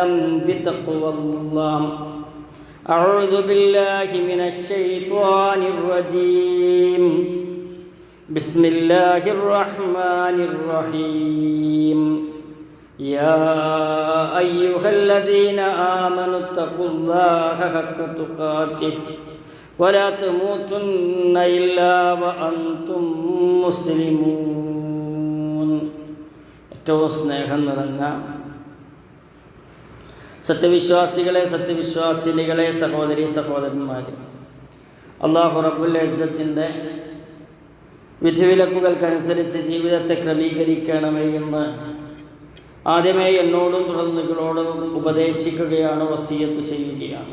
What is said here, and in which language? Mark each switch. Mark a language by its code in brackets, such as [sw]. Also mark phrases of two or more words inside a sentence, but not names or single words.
[ar] بتقوى الله أعوذ بالله من الشيطان الرجيم بسم الله الرحمن الرحيم يا أيها الذين آمنوا اتقوا الله حق تقاته ولا تموتن إلا وأنتم [ml] مسلمون സത്യവിശ്വാസികളെ സത്യവിശ്വാസിനികളെ സഹോദരി സഹോദരന്മാരെ, അല്ലാഹു [ar] رب العزة [ml] വിധിവിലക്കുകൾക്കനുസരിച്ച് ജീവിതത്തെ ക്രമീകരിക്കണമേ എന്ന് ആദ്യമേ എന്നോടും തുടർന്ന് നിങ്ങളോടും ഉപദേശിക്കുകയാണ്, വസിയത്ത് ചെയ്യുകയാണ്.